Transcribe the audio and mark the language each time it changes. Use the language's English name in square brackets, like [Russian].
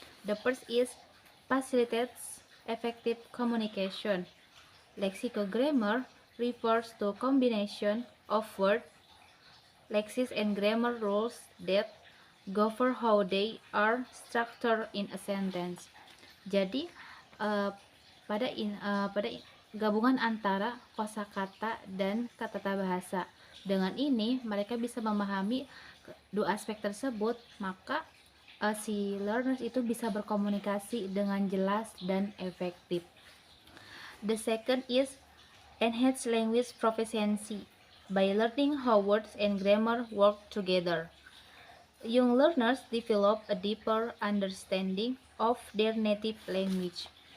[English] The first is facilitates effective communication. Lexicogrammar refers to combination of word, lexis and grammar rules that govern how they are structured in a sentence. [Indonesian] Jadi pada gabungan antara kosakata dan tata bahasa. Dengan ini mereka bisa memahami dua aspek tersebut, maka si learners itu bisa berkomunikasi dengan jelas dan efektif. [English] The second is enhance language proficiency by learning how words and grammar work together. Young learners develop a deeper understanding of their native language.